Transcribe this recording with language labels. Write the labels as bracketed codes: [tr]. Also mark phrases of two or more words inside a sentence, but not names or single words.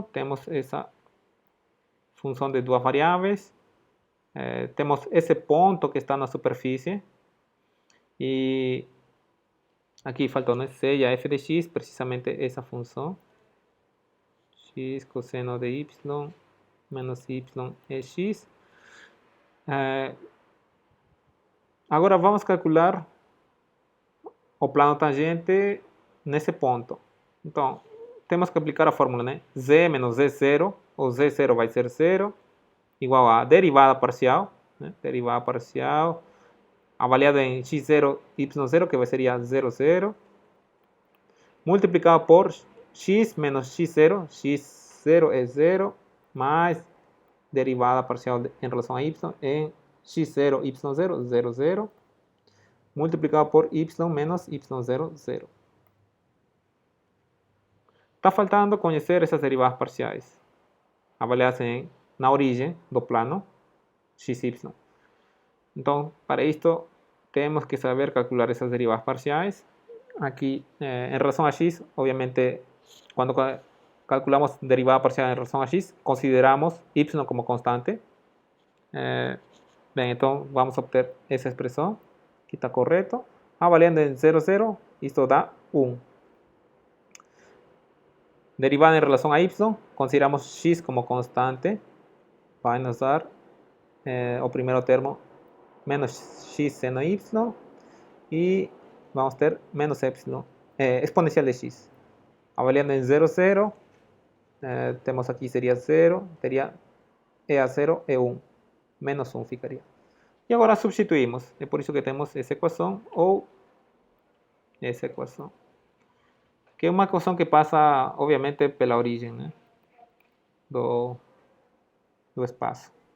[pt] Temos essa função de duas variáveis. Temos esse ponto que está na superfície. E aqui faltou, né? Seja f de x, precisamente essa função. X cosseno de y menos y é x. Agora vamos calcular o plano tangente nesse ponto. Então, temos que aplicar a fórmula, né? Z menos Z0, o Z0 vai ser 0, igual a derivada parcial, né? Derivada parcial, avaliada em x0, y0, que seria 0, 0, multiplicado por x menos x0, x0 é 0, mais derivada parcial em relação a y em x0, y0, 0, 0, multiplicado por y menos y0, 0. Está faltando conhecer essas derivadas parciais, avaliadas na origem do plano xy. Então, para isto, temos que saber calcular essas derivadas parciais. [es] Aquí en relación a x, obviamente cuando calculamos derivada parcial en relación a x, consideramos y como constante. Bien, entonces vamos a obtener esa expresión. Aquí está correcto. Valiendo en 0, 0, esto da 1. Derivada en relación a y, consideramos x como constante. Va a nos dar [pt] o primero termo [es] menos x seno y y vamos a tener menos epsilon exponencial de x. Avaliando en 0, 0, tenemos aquí sería 0, sería e a 0, e1, menos 1 ficaría. [pt] Y agora substituímos, é por isso que temos essa equação ou essa equação. Que é uma equação que passa, obviamente, pela origem, né, do espaço.